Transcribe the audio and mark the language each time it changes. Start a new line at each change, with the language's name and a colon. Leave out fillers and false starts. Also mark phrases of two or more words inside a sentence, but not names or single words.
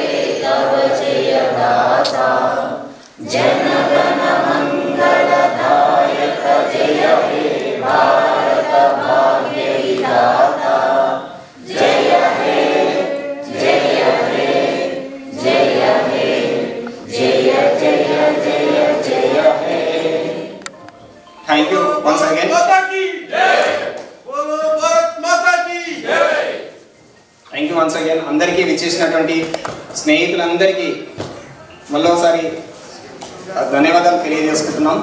Hindi: तब जय गाथा, जन गण मंगलदायक जय हे भारत भाग्य विधाता, जय हे जय हे जय हे जय जय जय जय हे.
English: Thank you once again. Thank you once again.
Telugu: అందరికీ విచ్చేసినటువంటి స్నేహితులందరికీ మళ్ళీసారి ధన్యవాదాలు తెలియజేసుకుంటున్నాం.